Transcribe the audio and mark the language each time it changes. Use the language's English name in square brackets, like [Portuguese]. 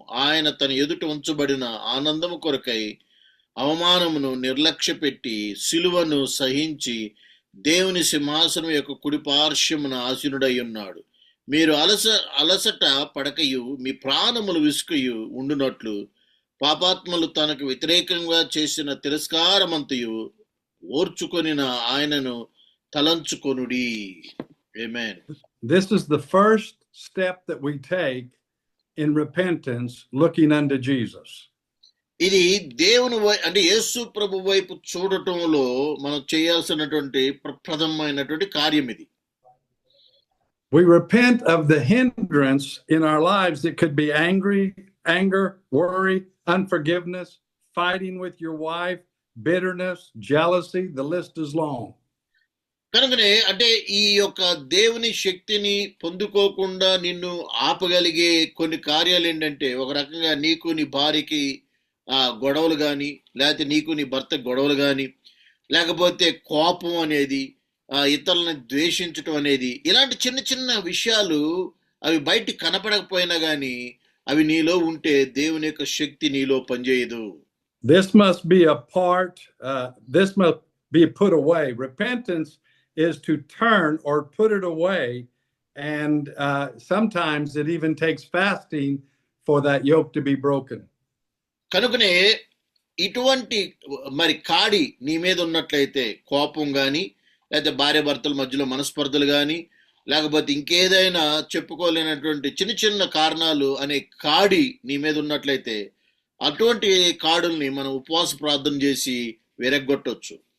[Telugu] ఆయన తన ఎదుట ఉంచబడిన ఆనందము కొరకై అవమానమును నిర్లక్ష్య పెట్టి సిలువను సహించి దేవుని సింహాసనం యొక్క కుడి పార్శ్వమున ఆసీనుడై ఉన్నాడు. మీరు అలసట పడకయు మీ ప్రాణములు విసుకయు ఉండునట్లు పాపాత్మలు తనకు వ్యతిరేకంగా చేసిన తిరస్కారమంతయు ఓర్చుకొనిన ఆయనను తలంచుకొనుడి. [English] Amen. This is the first step that we take in repentance, looking unto Jesus. [Telugu] ఇది దేవుని అంటే యేసు ప్రభు వైపు చూడటంలో మనం చేయాల్సినటువంటి ప్రప్రథమైనటువంటి కార్యం ఇది. [English] We repent of the hindrance in our lives that could be anger, worry, unforgiveness, fighting with your wife, bitterness, jealousy, the list is long. [Telugu] కనుకనే అంటే ఈ యొక్క దేవుని శక్తిని పొందుకోకుండా నిన్ను ఆపగలిగే కొన్ని కార్యాలు ఏంటంటే, ఒక రకంగా నీకు నీ భార్యకి గొడవలు కానీ, లేకపోతే నీకు నీ భర్త గొడవలు కానీ, లేకపోతే కోపం అనేది, ఇతరులను ద్వేషించటం అనేది, ఇలాంటి చిన్న చిన్న విషయాలు అవి బయటికి కనపడకపోయినా కానీ అవి నీలో ఉంటే దేవుని యొక్క శక్తి నీలో పనిచేయదు. [English] This must be a part, this must be put away. Repentance is to turn or put it away, and sometimes it even takes fasting for that yoke to be broken. [Telugu] కనుకనే ఇటువంటి మరి కాడి నీ మీద ఉన్నట్లయితే, కోపం కానీ, లేకపోతే భార్య భర్తల మధ్యలో మనస్పర్ధలు కానీ, లేకపోతే ఇంకేదైనా చెప్పుకోలేనటువంటి చిన్న చిన్న కారణాలు అనే కాడి నీ మీద ఉన్నట్లయితే, అటువంటి కాడుల్ని మనం ఉపవాస ప్రార్థన చేసి విరగ్గొట్టొచ్చు.